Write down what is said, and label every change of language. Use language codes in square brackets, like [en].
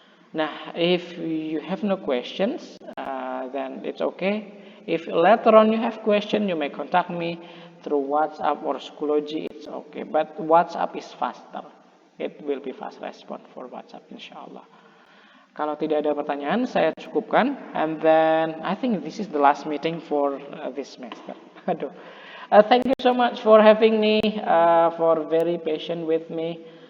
[en] Nah, if you have no questions, then it's okay. If later on you have question, you may contact me through WhatsApp or Schoology. It's okay, but WhatsApp is faster. It will be fast response for WhatsApp, inshallah. [id] Kalau tidak ada pertanyaan, saya cukupkan. [en] And then I think this is the last meeting for this semester. Aduh. Thank you so much for having me, for very patient with me.